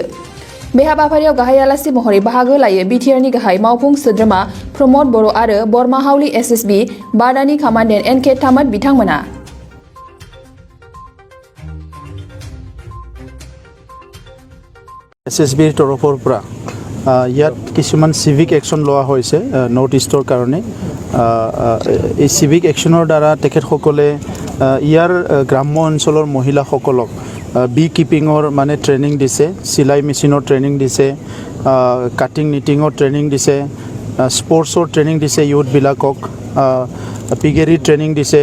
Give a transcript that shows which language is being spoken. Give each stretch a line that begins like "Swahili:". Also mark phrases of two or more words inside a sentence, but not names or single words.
Bodo: बे हाबाफारियाव गाहाय आलासि महरै बाहागो लायो बिटिआरनि गाहाय मावफुं सोद्रोमा प्रमद बर' आरो बोरमा हावलि SSB बादानि कामान्डेन्ट NK तामत बिथांमोना।
Assamese: SSB तरफर পৰা ইয়াত কিছুমান সিভিক একশন লোৱা হৈছে নৰ্থ ইষ্টৰ কাৰণে। এই
English: civic actionৰ
Assamese: দ্বাৰা তেখেতসকলে ইয়াৰ গ্ৰাম্য অঞ্চলৰ মহিলাসকলক
English: bee keepingৰ
Assamese: মানে ট্ৰেইনিং দিছে, চিলাই
English: machineৰ training
Assamese: দিছে,
English: cutting knittingৰ training
Assamese: দিছে,
English: sportsৰ training
Assamese: দিছে, ইউথবিলাকক
English: piggery training
Assamese: দিছে।